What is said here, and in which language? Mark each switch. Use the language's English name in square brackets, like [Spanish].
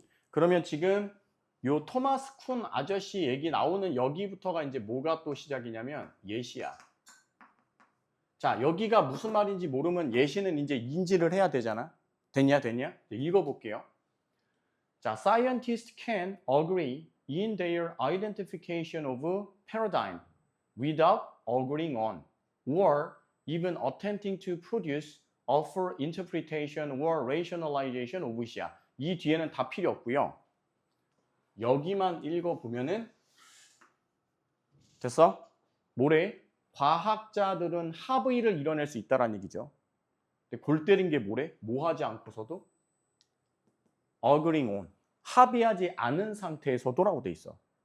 [Korean] 그러면 지금 요 토마스 쿤 아저씨 얘기 나오는 여기부터가 이제 뭐가 또 시작이냐면 예시야. 자, 여기가 무슨 말인지 모르면 예시는 이제 인지를 해야 되잖아. 됐냐? 읽어볼게요. [English] 자, scientists can agree in their identification of paradigm without agreeing on or even attempting to produce a full interpretation or rationalization of it이야. [Korean] 이 뒤에는 다 필요 없고요. 여기만 읽어보면은 됐어? 뭐래? 과학자들은 합의를 이뤄낼 수 있다는 얘기죠. 근데 골 때린 게 뭐래? 뭐 하지 않고서도 agreeing on, 합의하지 않은 상태에서도라고 돼 있어.